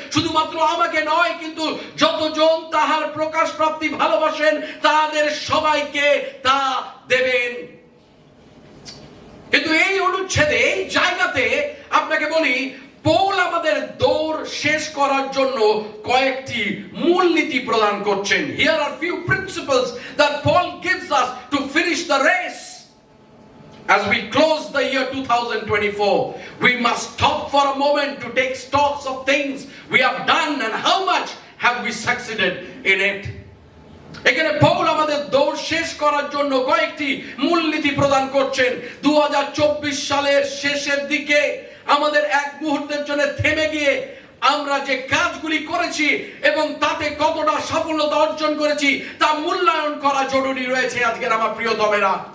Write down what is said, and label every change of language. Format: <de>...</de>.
<bn>শুধুমাত্র আমাকে নয়, কিন্তু যতজন তাহার প্রকাশ প্রাপ্তি ভালোবাসেন তাদের সবাইকে তা দেবেন। কিন্তু এই অনুচ্ছেদে, এই জায়গাতে আপনাকে বলি, পৌল আমাদের দৌড় শেষ করার জন্য কয়েকটি মূলনীতি প্রদান করছেন।</bn> <en>Here are few principles that Paul gives us to finish the race. As we close the year 2024, we must stop for a moment to take stocks of things we have done and how much have we succeeded in it.</en> <bn>এখানে Paul আমাদের দৌড় শেষ করার জন্য কয়েকটি মূলনীতি প্রদান করছেন। 2024 সালের শেষের দিকে আমাদের এক মুহূর্তের জন্য থেমে গিয়ে আমরা যে কাজগুলি করেছি এবং তাতে কতটা সফলতা অর্জন করেছি তা মূল্যায়ন করা জরুরি রয়েছে আজকের আমার প্রিয়তমেরা।</bn>